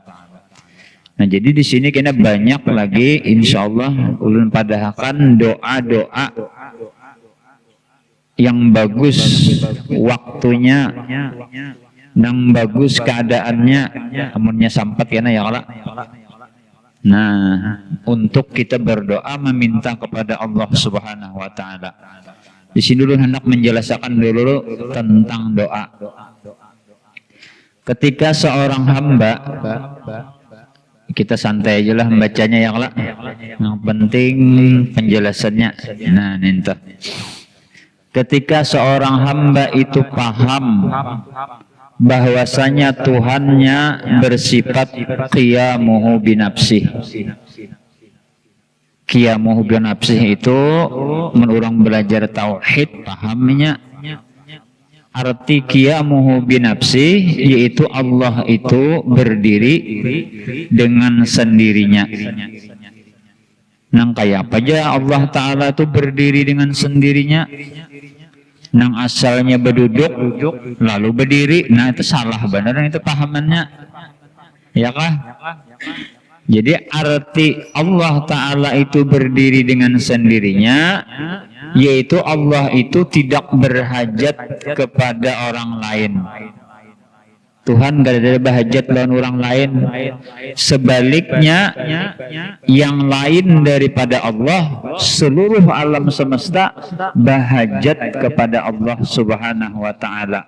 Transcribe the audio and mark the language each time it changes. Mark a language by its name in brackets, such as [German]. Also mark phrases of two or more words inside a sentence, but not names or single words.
[Banjar] Nah, jadi di sini kena banyak lagi insyaallah ulun padahakan doa-doa yang bagus waktunya, yang bagus keadaannya, amunnya sampat [Arabic] يا الله. [Indonesian] Nah, untuk kita berdoa meminta kepada Allah [Arabic] سبحانه وتعالى. [Indonesian] Di sini dulu hendak menjelaskan dulu tentang doa. Ketika seorang hamba, kita santai aja lah membacanya [Arabic] يا الله. [Indonesian] Yang penting penjelasannya. [Banjar] Nah, ninta. [Indonesian] Ketika seorang hamba itu paham bahwasanya Tuhannya bersifat [Arabic] قيامه بنفسه. قيامه بنفسه [Indonesian] itu menurut orang belajar tauhid pahamnya. Arti [Arabic] قيامه بنفسه [Indonesian] yaitu Allah itu berdiri dengan sendirinya. Nang kayak apa aja Allah Ta'ala itu berdiri dengan sendirinya. Nang asalnya berduduk lalu berdiri. Nah itu salah benar itu pahamannya. Ya kah? Jadi arti Allah Ta'ala itu berdiri dengan sendirinya, yaitu Allah itu tidak berhajat kepada orang lain. [Banjar] Tuhan gak ada berhajat lawan orang lain. [Indonesian] Sebaliknya, yang lain daripada Allah, seluruh alam semesta berhajat kepada Allah [Arabic] سبحانه وتعالى.